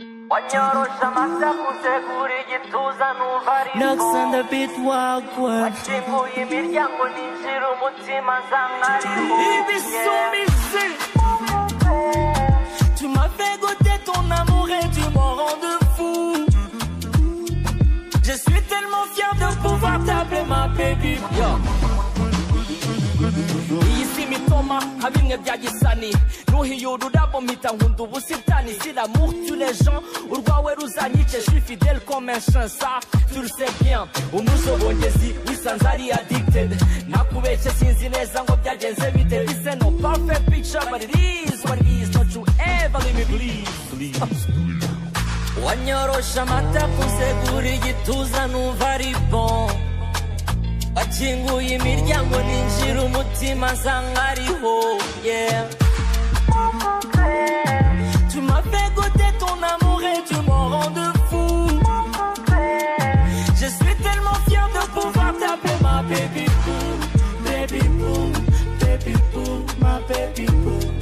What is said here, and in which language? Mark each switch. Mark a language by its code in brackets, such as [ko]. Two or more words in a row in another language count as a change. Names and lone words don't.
[rw] Wanyorosha amata, kuzegura igituza, numva ari [en] Knocks on the bo. beat, walk, walk. [rw] Wakinguye imiryango, ninjira umutima, nsanga ari bo. Ibisumizi. [fr] Tu m'as fait goûter ton amour et tu m'en rends fou. Je suis tellement fier de pouvoir t'appeler ma baby. [en] Yo. [rw] Iyi si imitoma, nka bimwe bya Gisani. Nuhiye ururabo, mpita nkunda ubu- Sitani, [fr] si l'amour tue les gens, [rw] urwawe ruzanyice, [fr] je suis fidèle comme un chien, ça, tu le sais bien. [rw] Umuzobongezi, wisanze ari addicted. Nakubeshye, sinzi neza ngo byagenze bite. [en] This ain't no perfect picture, but it is what it is. Don't you ever leave me, please, please. [rw] Wanyorosha amata, kusegura igituza, numva ari bon. Wakinguye imiryango, ninjira umutima, nsanga ariho. [en] Yeah. [fr] Tu m'as fait goûter ton amour et tu m'en rends de fou. Je suis tellement fier de pouvoir t'appeler ma [en] baby boo. Baby boo, baby boo, ma baby boo.